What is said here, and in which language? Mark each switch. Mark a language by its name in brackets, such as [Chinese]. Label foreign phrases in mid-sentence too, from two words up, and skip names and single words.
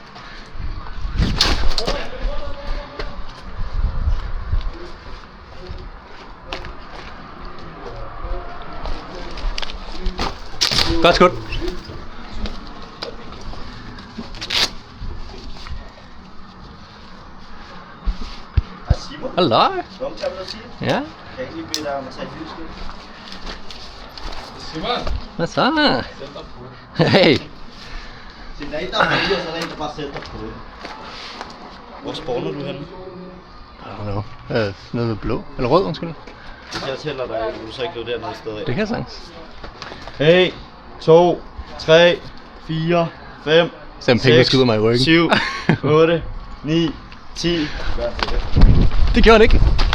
[Danish] Godt skud. Hallo. [English] Long time no see. [Danish] Ja. Kan jeg ikke lige bede dig om at tage et lysskilt? Simon! Hvad så? Sæt dig på. Hey. Se, der er en, der er og så er der en, der bare sætter på det. Hvor spawner du henne? [English] I don't know. [Danish] Noget med blå. Eller rød, undskyld. Hvis jeg tæller dig, vil du så ikke løbe dernede sted af? Det kan jeg sagtens. 1, 2, 3, 4, 5, Sam Penge skyder mig i ryggen. 7, 8, 9, 10. Det gjorde han ikke.